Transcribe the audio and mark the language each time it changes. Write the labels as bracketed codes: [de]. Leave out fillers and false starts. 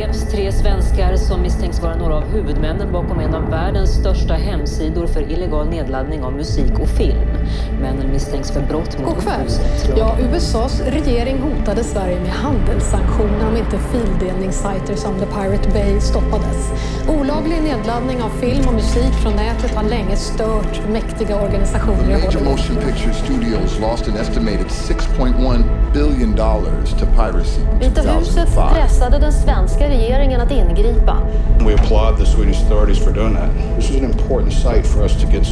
[sv] 3 svenskar som misstänks vara några av huvudmännen bakom en av världens största hemsidor för illegal nedladdning av musik och film. Männen misstänks för brott mot upphovsrätt. Ja, USAs regering hotade Sverige med handelssanktioner om inte fildelningssajter som The Pirate Bay stoppades. Olaglig nedladdning av film och musik från nätet har länge stört mäktiga organisationer i [en] Major motion picture studios lost an estimated $6.1 billion to piracy. [sv] Vita huset pressade den svenska regeringen att ingripa. [en] We applaud the Swedish authorities for doing that. This was an important site for us to get stopped.